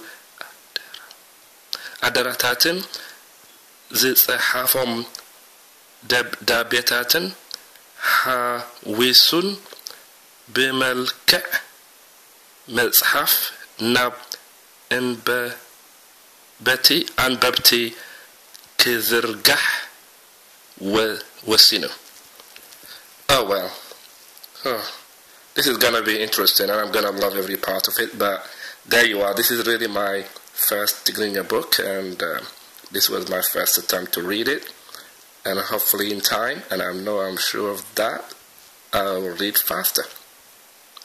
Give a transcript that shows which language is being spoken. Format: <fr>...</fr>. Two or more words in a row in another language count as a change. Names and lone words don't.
<ti>ኣደራታትን ዝጸሓፎም ደብዳቤታትን ሓዊሱን ብመልክዕ መጽሓፍ ናብ አንበብቲ ክዝርጋሕ ወሲኑ።</ti> <en>Oh well. This is gonna be interesting, and I'm gonna love every part of it, but there you are. This is really my first Tigrinya book, and this was my first attempt to read it, and hopefully in time, and I'm sure of that, I'll read faster.</en>